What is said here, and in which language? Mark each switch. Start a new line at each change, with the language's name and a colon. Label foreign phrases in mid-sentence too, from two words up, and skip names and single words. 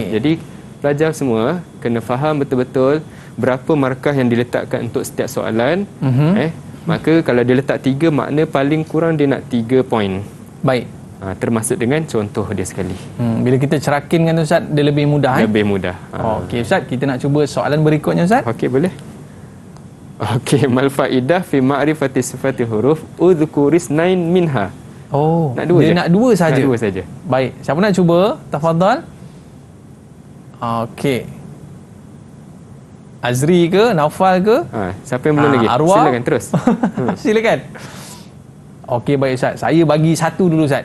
Malay: Jadi pelajar semua kena faham betul-betul berapa markah yang diletakkan untuk setiap soalan. Maka kalau dia letak 3, makna paling kurang dia nak 3 poin. Baik. Termasuk dengan contoh dia sekali. Bila kita cerakinkan Ustaz, dia lebih mudah Lebih mudah. Okey Ustaz, kita nak cuba soalan berikutnya Ustaz. Okey, boleh. Okey,
Arabic: ما الفائدة في معرفة صفات الحروف اذكر 9 منها.
Malay: Oh, nak 2 dia je? nak 2 saja. Nak 2 saja. Baik, siapa nak cuba? Tafadhal. Okey. Azri ke, Naufal ke? Siapa yang belum lagi? Arwah? Silakan terus. Silakan. Okey, baik Ustaz. Saya bagi 1 dulu Ustaz.